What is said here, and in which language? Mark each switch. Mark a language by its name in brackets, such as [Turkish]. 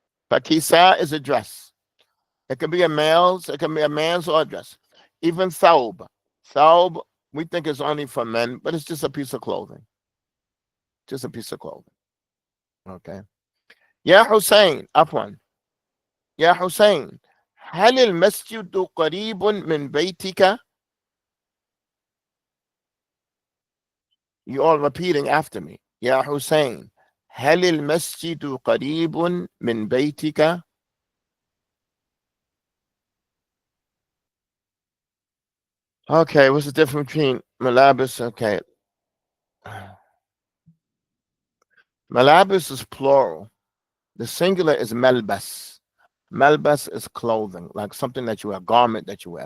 [English] But kisa is a dress. It can be a male's, it can be a man's or a dress. Even thawb. Thawb, we think it's only for men, but it's just a piece of clothing. Just a piece of clothing. Okay. Ya Hussein, Afwan. [Arabic] Ya Hussein, هل المسجد قريب من بيتك? [English] You all repeating after me. [Arabic] Ya Hussein, هل المسجد قريب من بيتك? [English] Okay, what's the difference between malabis? Okay. Malabis is plural. The singular is melbas. Melbas is clothing, like something that you wear, a garment that you wear.